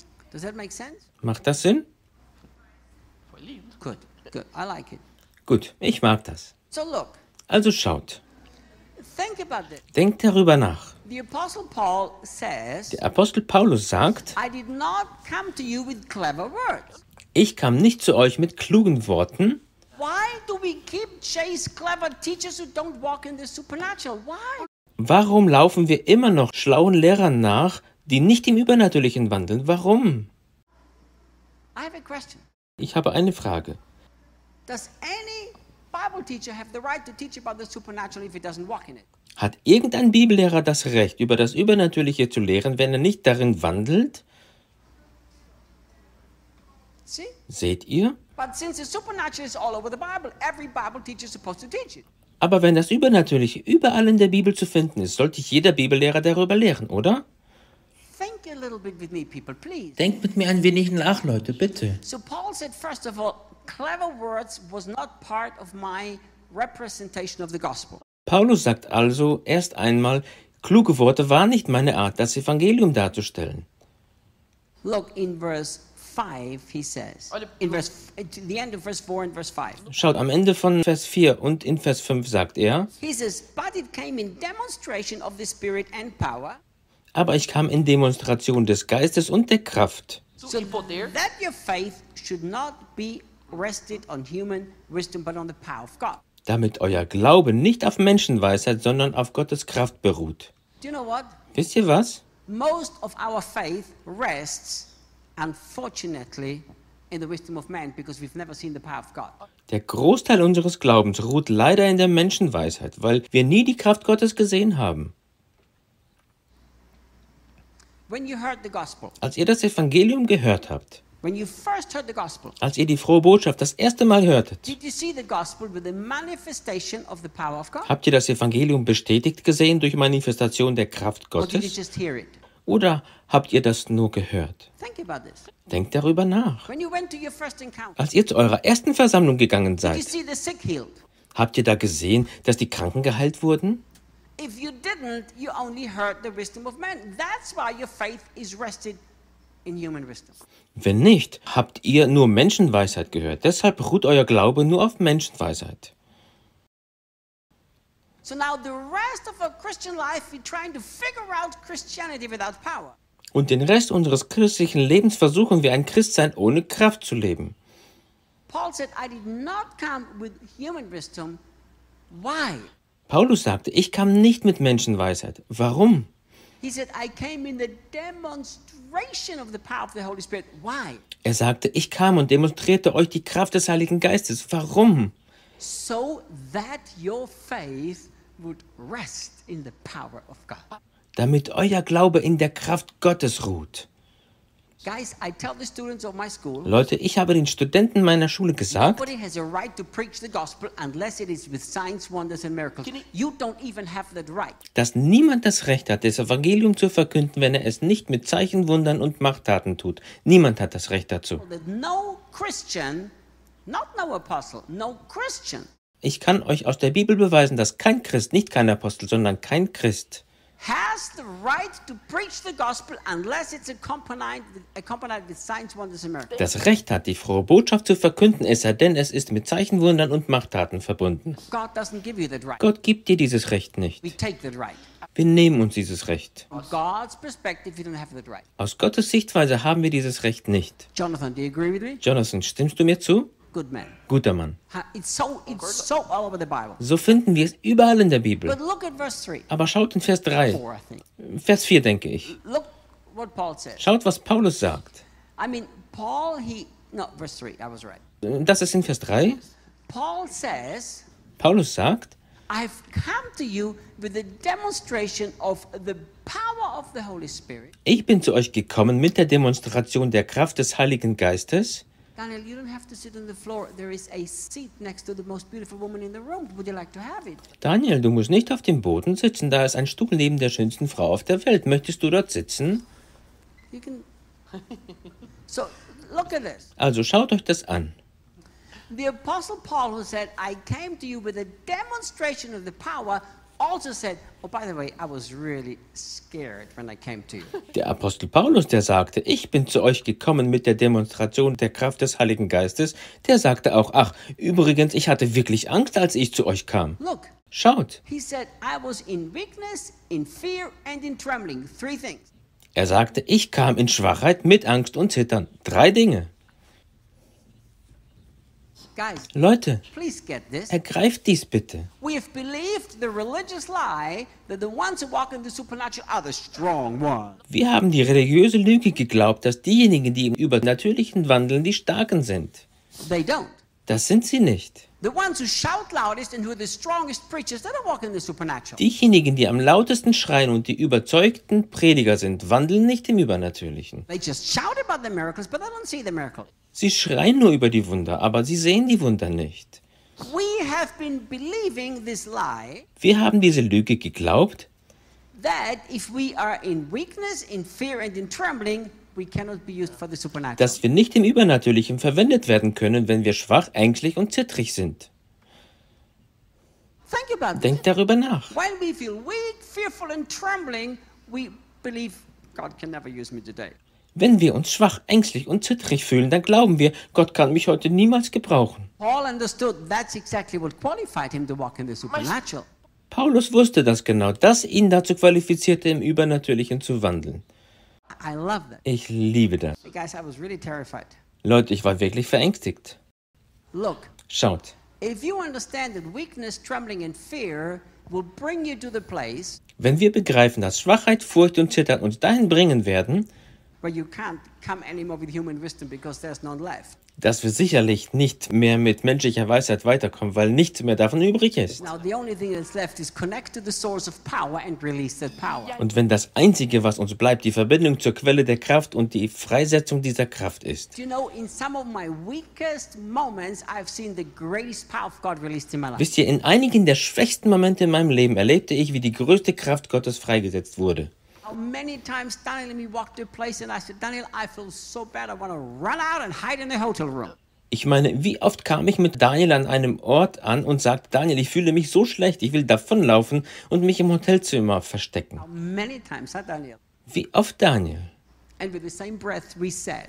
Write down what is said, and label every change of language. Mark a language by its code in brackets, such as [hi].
[en] Does that make sense? [de] Macht das Sinn? [en] Good, I like it. [de] Gut, ich mag das. [en] So look, [de] also schaut. [en] Think about this. [de] Denkt darüber nach. [en] The Apostle Paul says, [de] der Apostel Paulus sagt, [en] I did not come to you with clever words. [de] Ich kam nicht zu euch mit klugen Worten. [en] Why do we keep chase clever teachers who don't walk in the supernatural? Why? [de] Warum laufen wir immer noch schlauen Lehrern nach, die nicht im Übernatürlichen wandeln? Warum? [en] I have a question. [de] Ich habe eine Frage. [en] Does any Bible teacher have the right to teach about the supernatural if he doesn't walk in it? [de] Hat irgendein Bibellehrer das Recht, über das Übernatürliche zu lehren, wenn er nicht darin wandelt? [en] See? [de] Seht ihr? [en] But since the supernatural is all over the Bible, every Bible teacher is supposed to teach it. [de] Aber wenn das Übernatürliche überall in der Bibel zu finden ist, sollte ich jeder Bibellehrer darüber lehren, oder? [en] Think a little bit with me, people, please. [de] Denkt mit mir ein wenig nach, Leute, bitte. [en] So Paul said, first of all, clever words was not part of my representation of the gospel. [de] Paulus sagt also erst einmal, kluge Worte war nicht meine Art, das Evangelium darzustellen. [en] Look in verse 5, he says. In verse, the end of verse 4 and verse 5. [de] Schaut am Ende von Vers 4 und in Vers 5 sagt er. [en] He says, but it came in demonstration of the Spirit and power. [de] Aber ich kam in Demonstration des Geistes und der Kraft. [en] So that your faith should not be rested on human wisdom, but on the power of God. [de] Damit euer Glaube nicht auf Menschenweisheit, sondern auf Gottes Kraft beruht. [en] Do you know what? [de] Wisst ihr was? [en] Most of our faith rests, unfortunately, in the wisdom of man, because we've never seen the power of God. [de] Der Großteil unseres Glaubens ruht leider in der Menschenweisheit, weil wir nie die Kraft Gottes gesehen haben. [en] When you heard the gospel, [de] als ihr das Evangelium gehört habt, [en] when you first heard the gospel, [de] als ihr die frohe Botschaft das erste Mal hörtet, [en] did you see the gospel with the manifestation of the power of God? [de] Habt ihr das Evangelium bestätigt gesehen durch Manifestation der Kraft Gottes? [en] Or did you just hear it? [de] Oder habt ihr das nur gehört? [en] Think about this. [de] Denkt darüber nach. [en] When you went to your first encounter, [de] als ihr zu eurer ersten Versammlung gegangen seid, [en] did you see the sick healed? [de] Habt ihr da gesehen, dass die Kranken geheilt wurden? [en] If you didn't, you only heard the wisdom of man. That's why your faith is rested in human wisdom. [de] Wenn nicht, habt ihr nur Menschenweisheit gehört. Deshalb ruht euer Glaube nur auf Menschenweisheit. [en] So now the rest of our Christian life we're trying to figure out Christianity without power. [de] Und den Rest unseres christlichen Lebens versuchen wir, ein Christsein ohne Kraft zu leben. [en] Paul said, I did not come with human wisdom. Why? [de] Paulus sagte, ich kam nicht mit Menschenweisheit. Warum? [en] He said, I came in the demonstration of the power of the Holy Spirit. Why? [de] Er sagte, ich kam und demonstrierte euch die Kraft des Heiligen Geistes. Warum? [en] So that your faith would rest in the power of God. [de] Damit euer Glaube in der Kraft Gottes ruht. [en] Guys, I tell the students of my school, [de] Leute, ich habe den Studenten meiner Schule gesagt, [en] nobody has a right to preach the gospel unless it is with signs, wonders and miracles. You don't even have that right. [de] Dass niemand das Recht hat, das Evangelium zu verkünden, wenn er es nicht mit Zeichen, Wundern und Machttaten tut. Niemand hat das Recht dazu. [en] No Christian, not no apostle, no Christian. [de] Ich kann euch aus der Bibel beweisen, dass kein Christ, nicht kein Apostel, sondern kein Christ, [en] has the right to preach the gospel unless it's accompanied with signs, wonders and miracles. [de] Das Recht hat, die frohe Botschaft zu verkünden, es sei denn, es ist mit Zeichen, Wundern und Machttaten verbunden. [en] God doesn't give you that right. [de] Gott gibt dir dieses Recht nicht. [en] We take that right. [de] Wir nehmen uns dieses Recht. [en] From God's perspective, you don't have that right. [de] Aus Gottes Sichtweise haben wir dieses Recht nicht. [en] Jonathan, do you agree with me? [de] Jonathan, stimmst du mir zu? [en] Good man. [de] Guter Mann. [en] It's so all over the Bible. [de] So finden wir es überall in der Bibel. [en] But look at verse 3. [de] Aber schaut in Vers 3. [en] 4, I think. [de] Vers 4, denke ich. [en] Look what Paul says. [de] Schaut, was Paulus sagt. [en] I mean, Paul, he... No, verse 3, I was right. [de] Das ist in Vers 3. [en] Paul says, [de] Paulus sagt, [en] I've come to you with a demonstration of the power of the Holy Spirit. [de] Ich bin zu euch gekommen mit der Demonstration der Kraft des Heiligen Geistes. [en] Daniel, you don't have to sit on the floor. There is a seat next to the most beautiful woman in the room. Would you like to have it? [de] Daniel, du musst nicht auf dem Boden sitzen. Da ist ein Stuhl neben der schönsten Frau auf der Welt. Möchtest du dort sitzen? [en] You can... So, look at this. [de] Also, schaut euch das an. [en] The Apostle Paul, who said, I came to you with a demonstration of the power, also said, oh, by the way, I was really scared when I came to you. [de] Der Apostel Paulus, der sagte, ich bin zu euch gekommen mit der Demonstration der Kraft des Heiligen Geistes, der sagte auch, ach, übrigens, ich hatte wirklich Angst, als ich zu euch kam. [en] Look. [de] Schaut. [en] He said, I was in weakness, in fear and in trembling. Three things. [de] Er sagte, ich kam in Schwachheit mit Angst und Zittern. Drei Dinge. [en] Guys, [de] Leute, [en] please get this. [de] Ergreift dies bitte. [en] We have believed the religious lie that the ones who walk in the supernatural are the strong ones. [de] Wir haben die religiöse Lüge geglaubt, dass diejenigen, die im übernatürlichen wandeln, die starken sind. [en] They don't. [de] Das sind sie nicht. [en] The ones who shout loudest and who are the strongest preachers, they don't walk in the supernatural. [de] Diejenigen, die am lautesten schreien und die überzeugten Prediger sind, wandeln nicht im Übernatürlichen. [en] They just shout about the miracles, but they don't see the miracles. [de] Sie schreien nur über die Wunder, aber sie sehen die Wunder nicht. [en] We have been believing this lie. [de] Wir haben diese Lüge geglaubt. [en] That if we are in weakness, in fear and in trembling, we cannot be used for the supernatural. [de] Dass wir nicht im Übernatürlichen verwendet werden können, wenn wir schwach, ängstlich und zittrig sind. [en] Think about [de] Denk [en] this. [de] Darüber nach. [en] When we feel weak, fearful and trembling, we believe God can never use me today. [de] Wenn wir uns schwach, ängstlich und zittrig fühlen, dann glauben wir, Gott kann mich heute niemals gebrauchen. [en] Paul understood that's exactly what qualified him to walk in the supernatural. [de] Paulus wusste, dass genau das ihn dazu qualifizierte, im Übernatürlichen zu wandeln. [en] I love that. [de] Ich liebe das. [en] Guys, I was really terrified. [de] Leute, ich war wirklich verängstigt. [en] Look, [de] schaut. [en] If you understand that weakness, trembling and fear will bring you to the place, [de] wenn wir begreifen, dass Schwachheit, Furcht und Zittern uns dahin bringen werden, [en] where you can't come anymore with human wisdom because there's none left. [de] Dass wir sicherlich nicht mehr mit menschlicher Weisheit weiterkommen, weil nichts mehr davon übrig ist. [en] Now the only thing that's left is connect to the source of power and release that power. [de] Und wenn das Einzige, was uns bleibt, die Verbindung zur Quelle der Kraft und die Freisetzung dieser Kraft ist. [en] You know, in some of my weakest moments, I've seen the greatest power of God released in my life. [de] Wisst ihr, in einigen der schwächsten Momente in meinem Leben erlebte ich, wie die größte Kraft Gottes freigesetzt wurde. [en] How many times Daniel and me walked to a place and I said, Daniel, I feel so bad, I want to run out and hide in the hotel room. [de] Ich meine, wie oft kam ich mit Daniel an einem Ort an und sagte, Daniel, ich fühle mich so schlecht, ich will davonlaufen und mich im Hotelzimmer verstecken. [en] How many times, huh, Daniel? [de] Wie oft, Daniel? [en] And with the same breath we said.